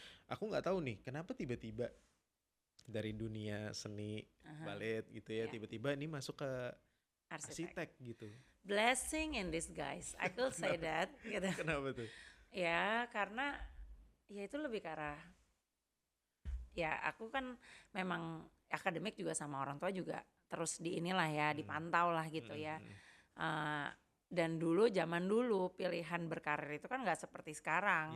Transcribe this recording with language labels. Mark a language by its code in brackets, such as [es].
[id] Aku nggak tahu nih kenapa tiba-tiba dari dunia seni balet gitu ya, Iya. tiba-tiba ini masuk ke Arsitek. arsitek gitu. [en] Blessing in disguise, I could say that. [id] Gitu. Kenapa tuh? Ya karena ya itu lebih ke arah ya aku kan memang akademik juga sama orang tua juga terus di inilah ya dipantau lah gitu ya. Dan zaman dulu pilihan berkarir itu kan nggak seperti sekarang.